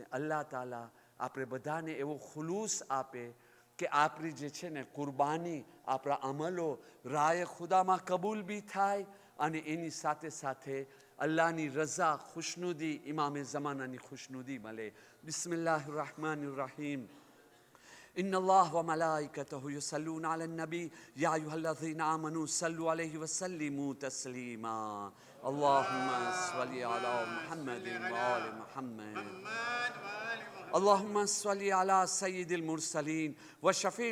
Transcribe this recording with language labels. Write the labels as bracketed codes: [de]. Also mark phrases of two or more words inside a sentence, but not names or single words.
[gu] અલ્લાહ તાલા આપણે બધાને એવો ખુલૂસ આપે કે આપણી જે છે ને કુરબાની, આપણા અમલો રાય ખુદામાં કબૂલ બી થાય અને એની સાથે સાથે અલ્લાહની રઝા, ખુશનુદી, ઇમામે ઝમાનાની ખુશનુદી મળે. [ar] بسم الله الرحمن الرحيم. إن الله وملائكته يصلون على النبي يا أيها الذين آمنوا صلوا عليه وسلموا تسليما اللهم صل على محمد وآل محمد اللهم صل على سيد المرسلين وشفيع